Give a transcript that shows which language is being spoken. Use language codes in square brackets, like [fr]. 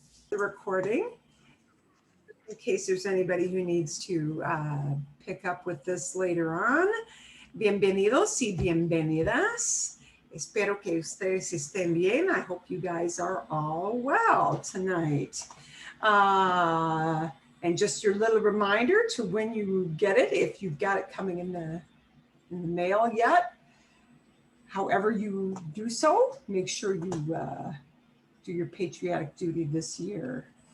[en] the recording in case there's anybody who needs to pick up with this later on. [es] Bienvenidos y bienvenidas. Espero que ustedes estén bien. [en] I hope you guys are all well tonight. And just your little reminder to when you get it, if you've got it coming in the mail yet, however you do so, make sure you do your patriotic duty this year.